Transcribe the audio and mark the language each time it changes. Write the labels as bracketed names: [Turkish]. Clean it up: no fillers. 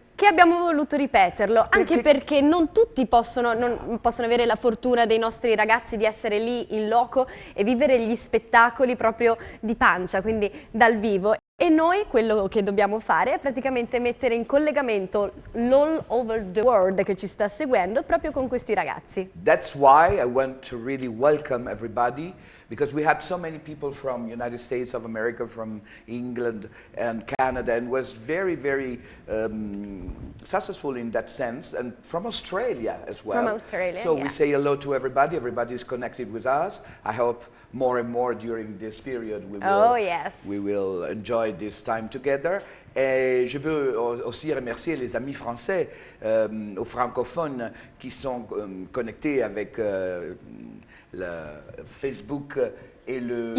[Italian] che abbiamo voluto ripeterlo, anche perché non tutti possono avere la fortuna dei nostri ragazzi di essere lì in loco e vivere gli spettacoli proprio di pancia, quindi dal vivo. E noi quello che dobbiamo fare è praticamente mettere in collegamento l' [English] all over the world [Italian] che ci sta seguendo proprio con questi ragazzi. [English] That's why I want to really welcome everybody, because we had so many people from United States of America, from England and Canada, and was very, very successful in that sense, and from Australia as well. From Australia, so we say hello to everybody. Everybody is connected with us. I hope more and more during this period we will enjoy this time together. [French] Et je veux aussi remercier les amis français aux francophones qui sont connectés avec le Facebook et le